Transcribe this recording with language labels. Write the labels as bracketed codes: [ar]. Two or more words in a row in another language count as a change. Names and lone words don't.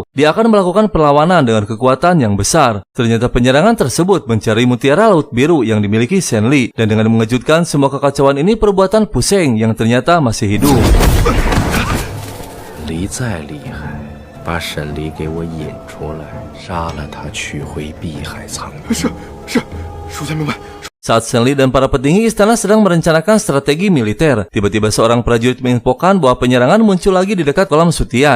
[id] Dia akan melakukan perlawanan dengan kekuatan yang besar. Ternyata penyerangan tersebut mencari mutiara Laut Biru yang dimiliki Shenli. Dan dengan mengejutkan, semua kekacauan ini perbuatan Puseng yang ternyata masih hidup. [zh] 离再厉害，把沈离给我引出来，杀了他，取回碧海苍云。是，属下明白。 [id] Saat Shenli dan para petinggi istana sedang merencanakan strategi militer, tiba-tiba seorang prajurit menginfokan bahwa penyerangan muncul lagi di dekat kolam Sutian.